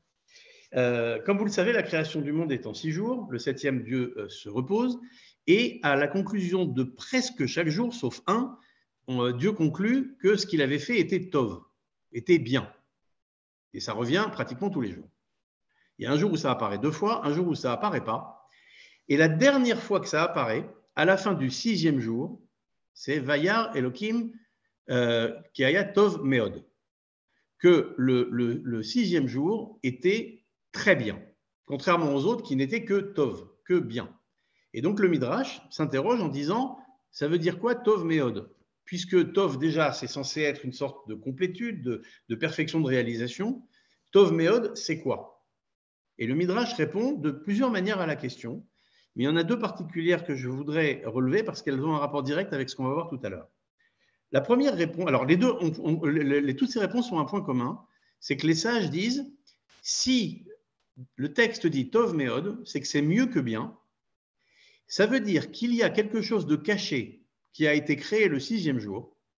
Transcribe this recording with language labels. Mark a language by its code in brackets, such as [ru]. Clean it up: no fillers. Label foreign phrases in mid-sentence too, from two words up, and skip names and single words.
[fr] Comme vous le savez, la création du monde est en 6 jours, le 7e Dieu se repose, et à la conclusion de presque chaque jour, sauf un, Dieu conclut que ce qu'il avait fait était tov, était bien. Et ça revient pratiquement tous les jours. Il y a un jour où ça apparaît 2 fois, un jour où ça apparaît pas. Et la dernière fois que ça apparaît, à la fin du 6e jour, c'est [he] וירא אלוהים כי היה טוב מאוד, [fr] que le 6e jour était très bien, contrairement aux autres qui n'étaient que tov, que bien. Et donc le Midrash s'interroge en disant, ça veut dire quoi [he] טוב מאוד? [fr] Puisque tov déjà c'est censé être une sorte de complétude, de perfection de réalisation, [he] טוב מאוד [fr] c'est quoi? Et le Midrash répond de plusieurs manières à la question, mais il y en a 2 particulières que je voudrais relever parce qu'elles ont un rapport direct avec ce qu'on va voir tout à l'heure. La première réponse, alors les deux, toutes ces réponses ont un point commun, c'est que les sages disent, si le texte dit [he] טוב מאוד, [fr] c'est que c'est mieux que bien, ça veut dire qu'il y a quelque chose de caché qui a été créé le 6e jour,